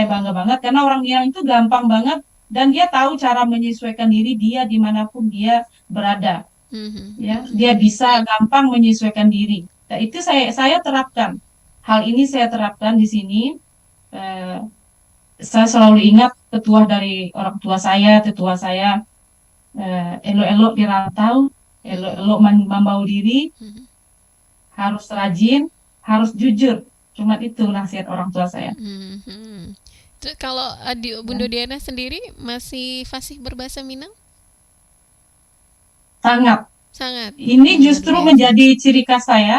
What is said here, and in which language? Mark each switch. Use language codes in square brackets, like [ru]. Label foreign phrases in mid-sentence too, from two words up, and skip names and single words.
[id] saya bangga banget karena orang Minang itu gampang banget dan dia tahu cara menyesuaikan diri dia dimanapun dia berada. Mhm. Ya, Mhm. dia bisa gampang menyesuaikan diri. Nah, itu saya terapkan. Hal ini saya terapkan di sini. Eh, saya selalu ingat tetua dari orang tua saya, tetua saya elok-elok di rantau, Mhm. elok-elok membawa diri, Mhm. harus rajin, harus jujur. Cuma itu nasihat orang tua saya. Mhm. Terus kalau di Bunda Ya. Diana sendiri masih fasih berbahasa Minang? Sangat. Sangat Ini luar justru biasa. menjadi ciri khas saya.